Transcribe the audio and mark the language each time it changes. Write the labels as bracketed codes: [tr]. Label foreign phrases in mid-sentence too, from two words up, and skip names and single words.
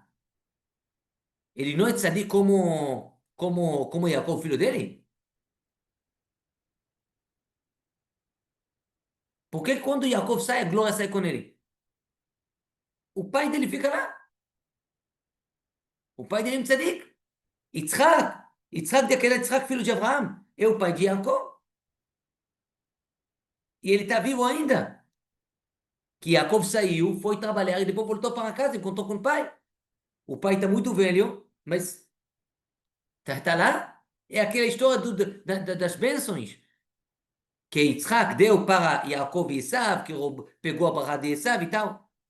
[pt] Ele não é tzadik como Yaakov, filho dele? Porque quando Yaakov sai, a glória sai com ele. O pai dele fica lá. O pai dele é um tzadik. Yitzhak. Yitzhak, daquele Yitzhak, filho de Abraão. É o pai de Yaakov. E ele está vivo ainda. Que Yaakov saiu, foi trabalhar e depois voltou para casa, encontrou com o pai. O pai está muito velho, mas está lá. É aquela história das bênçãos que Yitzhak deu para Yaakov e Esav, que pegou a barra de Esav e tal.